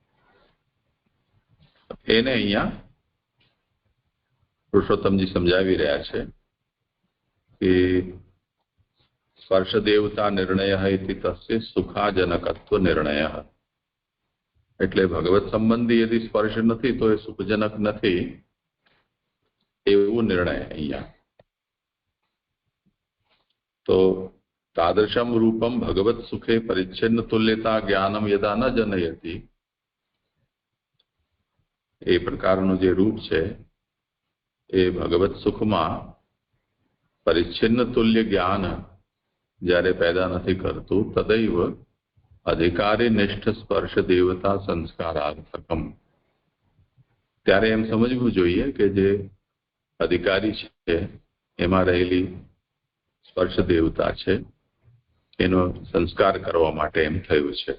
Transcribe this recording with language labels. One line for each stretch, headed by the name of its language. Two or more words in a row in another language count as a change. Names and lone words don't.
Gujarati: એને અહીંયા પુરુષોત્તમજી સમજાવી રહ્યા છે કે
Sanskrit: स्पर्श देवता निर्णय इति तस्य सुखाजनकत्व निर्णय.
Gujarati: એટલે ભગવત સંબંધી યદિ સ્પર્શ નથી તો એ સુખજનક નથી એવું નિર્ણય અહીંયા.
Sanskrit: तो तादृशम रूपम भगवत सुखे परिच्छिन्न तुल्यता ज्ञानम यदा न जनयति
Gujarati: એ પ્રકારનું જે રૂપ છે એ ભગવત સુખમાં પરિચ્છિન્ન તુલ્ય જ્ઞાન જ્યારે પેદા નથી કરતું
Sanskrit: तदैव अधिकारी निष्ठ स्पर्श देवता संस्कारार्थकम.
Gujarati: ત્યારે એમ સમજવું જોઈએ કે જે અધિકારી છે એમાં રહેલી સ્પર્શ દેવતા છે એનો સંસ્કાર કરવા માટે એમ થયું છે.